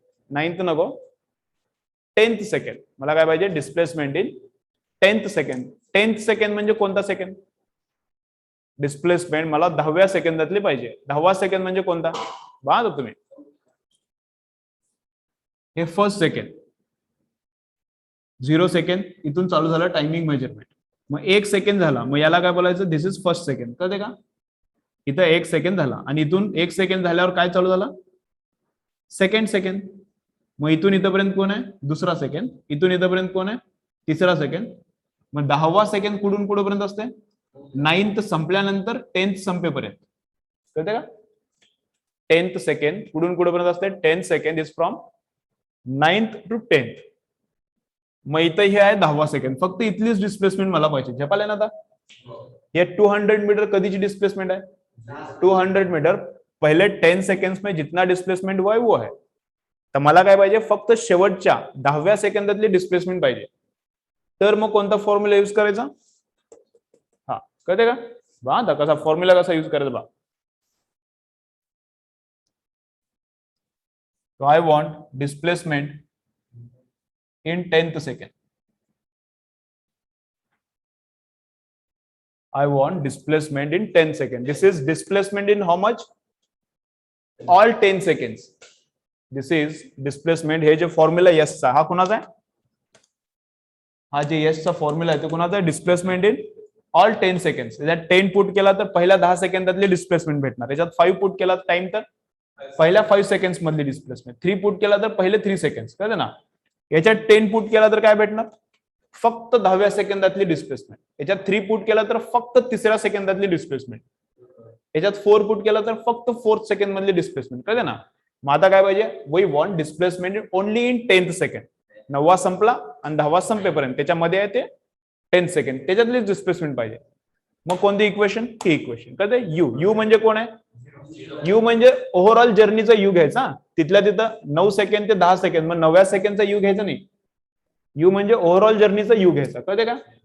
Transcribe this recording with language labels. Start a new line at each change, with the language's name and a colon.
Marathi: 9th नको, 10th second. मला काय पाहिजे?
English: Displacement in 10th second.
Marathi: 10th second म्हणजे कोणता सेकंड? डिस्प्लेसमेंट मला 10व्या सेकंदातली पाहिजे. 10वा सेकंड म्हणजे कोणता? बघा तुम्ही, हे फर्स्ट सेकंड, 0 सेकंड इथून चालू झालं टायमिंग मेजरमेंट. मग 1 सेकंड झाला, मग याला काय बोलायचं?
English: This is first second.
Marathi: कळते का? इथं 1 सेकंड झाला आणि इथून 1 सेकंड झाल्यावर काय चालू झालं? Second second. मग इथून इथपर्यंत कोण आहे? दुसरा सेकंड. इथून इथपर्यंत कोण आहे? तिसरा सेकंड. मग 10वा सेकंड कुठून कुठेपर्यंत असते? 9th संपल्यानंतर 10th संपेपर्यंत. कळते का? 10th सेकंड कुठून कुठेपर्यंत असते?
English: 10th second is from 9th to 10th.
Marathi: मग इथं हे आहे 10वा सेकंड. फक्त इथलीच डिस्प्लेसमेंट मला पाहिजे. झेपाले ना आता? ये 200 मीटर कधीची डिस्प्लेसमेंट आहे?
Hindi: 200 मीटर पहले 10 सेकंड्स में जितना डिस्प्लेसमेंट हुआ है वो है.
Marathi: तर मला काय पाहिजे? फक्त शेवटच्या 10व्या सेकंदातली डिस्प्लेसमेंट पाहिजे. तर मग कोणता फॉर्म्युला यूज करायचा? हा, कळते का? बा आता कसा फॉर्म्युला कसा यूज करायचा बा.
English: So I want displacement in 10th second. I want displacement in 10 seconds. This is displacement in how much? All 10 seconds. This is displacement.
Marathi: हे जे फॉर्म्युला यस चा, हा कुणाचा आहे? हा जे यस चा फॉर्म्युला आहे तो कुणाचा आहे?
English: Displacement in all 10 seconds.
Marathi: त्याच्यात 10 पुट केला तर पहिल्या 10 सेकंदातली डिस्प्लेसमेंट भेटणार. त्याच्यात 5 पुट केला टाइम तर पहिल्या 5 सेकंड्स मधली डिस्प्लेसमेंट. 3 पुट केला तर पहिले 3 सेकंड्स. कळतं ना? याच्यात 10 पुट केला तर काय भेटणार? फक्त 10व्या सेकंदातली डिस्प्लेसमेंट. याच्यात 3 पुट केला तर फक्त तिसऱ्या सेकंदातली डिस्प्लेसमेंट. याच्यात 4 पुट केला तर फक्त 4th सेकंड मधली डिस्प्लेसमेंट. कळतं ना? मग आता काय पाहिजे?
English: We want displacement only in 10th second.
Marathi: 9वा संपला आणि 10वा संपेपर्यंत त्याच्यामध्ये आहे ते 10 सेकंड. त्याच्यातलीच डिस्प्लेसमेंट पाहिजे. मग कोणती इक्वेशन? ही इक्वेशन. कळते? यू. यू म्हणजे कोण आहे? यू म्हणजे ओव्हरऑल जर्नीचा यू घ्यायचा. तिथल्या तिथं 9 सेकंड ते 10 सेकंड. मग 9व्या सेकंडचा यू घ्यायचा नाही. यू म्हणजे ओव्हरऑल जर्नीचा यू घ्यायचा. कळते का?